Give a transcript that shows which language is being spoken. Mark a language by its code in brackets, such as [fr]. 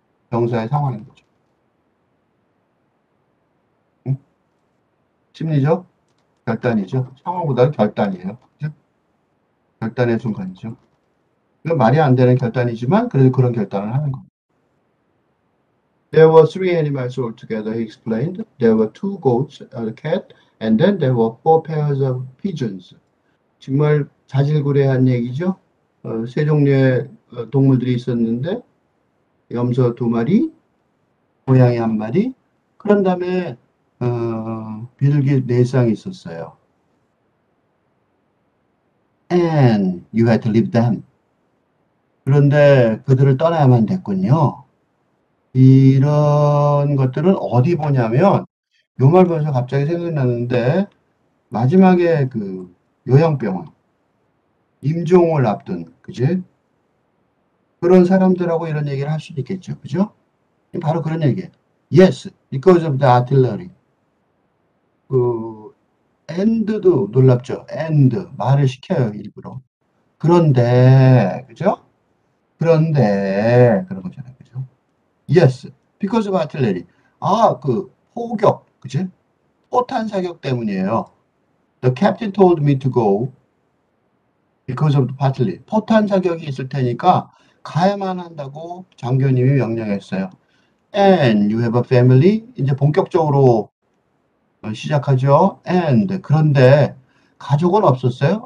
[ko] 병사의 상황인 거죠. 응? 심리적 결단이죠. 상황보다는 결단이에요. 그죠? 결단의 순간이죠. 이건 말이 안 되는 결단이지만 그래도 그런 결단을 하는 겁니다. [en] There were three animals altogether, he explained. There were two goats, a cat, and then there were four pairs of pigeons. [ko] 정말 자질구레한 얘기죠. 세 종류의 동물들이 있었는데 염소 두 마리, 고양이 한 마리, 그런 다음에 비둘기 네 쌍이 있었어요. [en] And you had to leave them. [ko] 그런데 그들을 떠나야만 됐군요. 이런 것들은 어디 보냐면 요 말 보면서 갑자기 생각나는데 마지막에 그 요양병원 임종을 앞둔 그지? 그런 사람들하고 이런 얘기를 할 수도 있겠죠. 그죠? 바로 그런 얘기예요. [en] Yes, because of the artillery. [ko] 그 and도 놀랍죠. and 말을 시켜요 일부러. 그런데 그죠? 그런데 그런 거잖아요. 그죠? [en] Yes, because of artillery. [ko] 그 포격, 그지? 포탄 사격 때문이에요. [en] The captain told me to go because of the artillery. [ko] 포탄 사격이 있을 테니까 가야만 한다고 장교님이 명령했어요. [en] And you have a family. [ko] 이제 본격적으로 시작하죠. And 그런데 가족은 없었어요?